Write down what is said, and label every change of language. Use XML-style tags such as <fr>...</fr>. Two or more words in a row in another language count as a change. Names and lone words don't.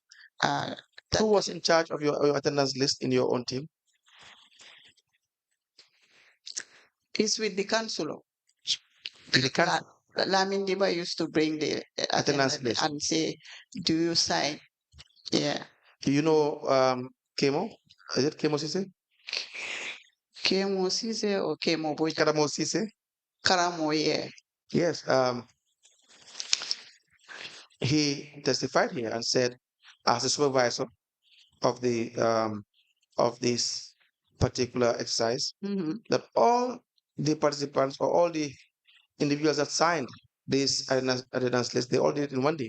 <en>Who was in charge of your attendance list in your own team? It's with the councillor. The council Lamin Diba used to bring the attendance list and say, "Do you sign?" Yeah. Do you know Kemo? Is it Kemo Sise? Kemo Sise or Kemo Boja? Karamo Sise? Karamo, yeah. Yes. He testified here and said, as a supervisor of the of this particular exercise, that all the participants or all the individuals that signed this attendance list, they all did it in one day.</en>